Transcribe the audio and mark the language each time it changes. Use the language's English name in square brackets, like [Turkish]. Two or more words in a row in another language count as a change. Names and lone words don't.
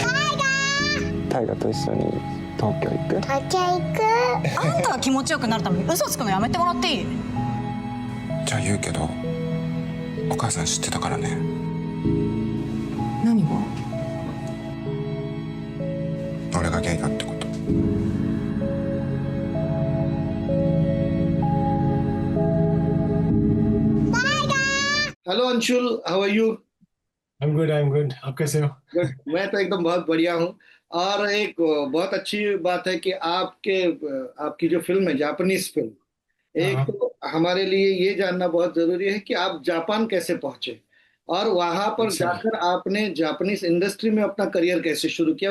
[Japanese] タイガと一緒に東京行く？東京行く。あんたが気持ちよくなるために嘘つくのやめてもらっていい？じゃあ言うけど、お母さん知ってたからね。何が？俺がゲイだってこと。 [Hindi] हेलो अंशुल, [English] How are you? I am good. [Hindi] आप कैसे हो? गुड। मैं तो एकदम बहुत बढ़िया हूँ। और एक बहुत अच्छी बात है कि आपकी जो फिल्म है, [English] Japanese film, [Hindi] एक हाँ तो हमारे लिए ये जानना बहुत जरूरी है कि आप जापान कैसे पहुंचे और वहां पर अच्छा। जाकर आपने [English] Japanese industry [Hindi] में अपना करियर कैसे शुरू किया।